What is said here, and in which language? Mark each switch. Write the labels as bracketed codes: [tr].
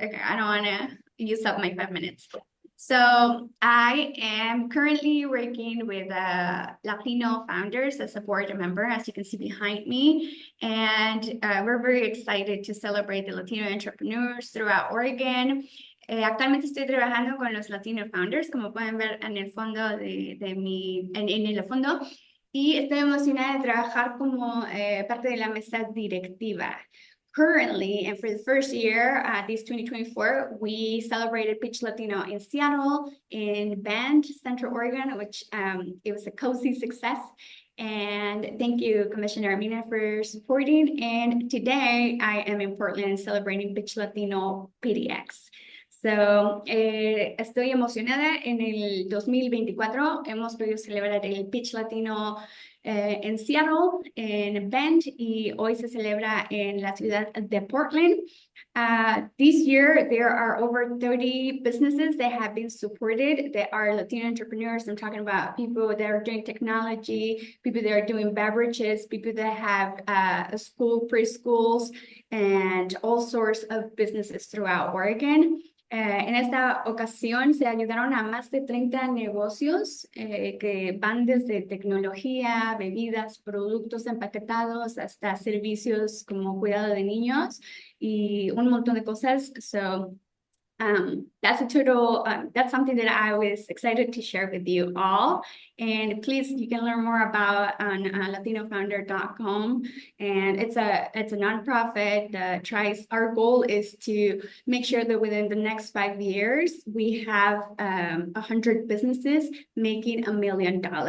[en] Okay, I don't want to use up my 5 minutes. So I am currently working with Latino founders as a board member, as you can see behind me. And we're very excited to celebrate the Latino entrepreneurs throughout Oregon. [es] Actualmente estoy trabajando con los Latino founders, como pueden ver en el fondo en el fondo. Y estoy emocionada de trabajar como parte de la mesa directiva. [en] Currently, and for the first year, this 2024, we celebrated Pitch Latino in Seattle, in Bend, Central Oregon, which it was a cozy success. And thank you, Commissioner Mina, for supporting. And today, I am in Portland celebrating Pitch Latino PDX. So, [es] estoy emocionada. En el 2024 hemos podido celebrar el Pitch Latino en Seattle, en Bend, y hoy se celebra en la ciudad de Portland. [en] This year, there are over 30 businesses that have been supported that are Latino entrepreneurs. I'm talking about people that are doing technology, people that are doing beverages, people that have preschools, and all sorts of businesses throughout Oregon. [es] En esta ocasión se ayudaron a más de 30 negocios que van desde tecnología, bebidas, productos empaquetados, hasta servicios como cuidado de niños y un montón de cosas. [en] So that's something that I was excited to share with you all. And please, you can learn more about on latinofounder.com. And it's a nonprofit that tries, our goal is to make sure that within the next 5 years, we have 100 businesses making $1 million.